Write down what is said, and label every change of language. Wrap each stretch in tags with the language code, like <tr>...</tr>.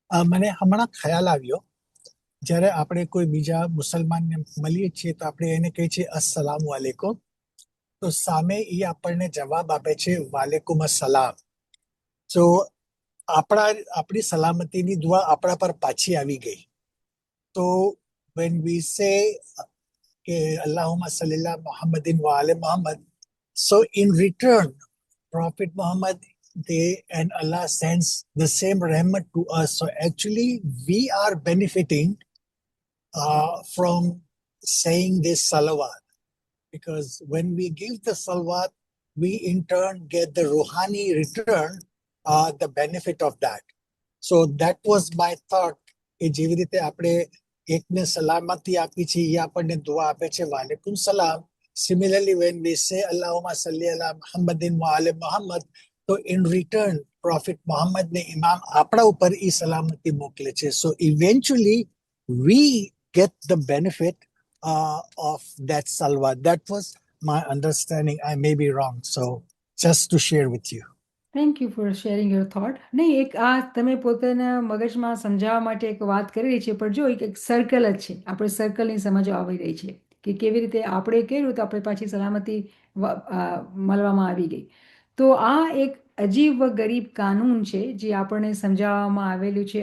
<gu>મને હમણાં ખ્યાલ આવ્યો, જ્યારે આપણે કોઈ બીજા મુસલમાનને મળીએ છીએ તો આપણે એને કહીએ છીએ અસ્સલામુ અલૈકુમ, તો સામે એ આપણને જવાબ આપે છે વાલેકુમ અસલામ. તો આપણી સલામતીની દુઆ આપણા પર પાછી આવી ગઈ.</gu> <en>તો when we say કે</en> <ar>અલ્લાહુમ્મા સલ્લી અલા મુહમ્મદિન વ આલે મુહમ્મદ,</ar> <en>so in return Prophet Muhammad, and Allah sends the same rahmat to us. So actually we are benefiting from saying this salawat, because when we give the salawat, we in turn get the ruhani return, the benefit of that. So that was my thought,</en> <gu>કે જેવી રીતે આપણે એકને સલામતી આપી છે એ આપણને દુઆ આપે છે વાલેકુમ સલામ.</gu> <en>Similarly, when we say</en> <ar>Allahumma salli ala Muhammadin wa ala Muhammad,</ar> <en>so in return Prophet Muhammad ne Imam</en> <gu>આપણા ઉપર એ સલામતી મોકલે છે.</gu> <en>So eventually we get the benefit of that salawat. That was my understanding. I may be wrong, so just to share with you. Thank you for sharing your thought.</en> <gu>નહીં, એક આ તમે પોતાના મગજમાં સમજાવવા માટે એક વાત કરી રહી છે, પણ જો એક સર્કલ જ છે, આપણે સર્કલની સમજ આવી રહી છે કે કેવી રીતે આપણે કર્યું તો આપણે પાછી સલામતી મળવામાં આવી ગઈ. તો આ એક અજીબ વ ગરીબ કાનૂન છે જે આપણને સમજાવવામાં આવેલું છે.</gu>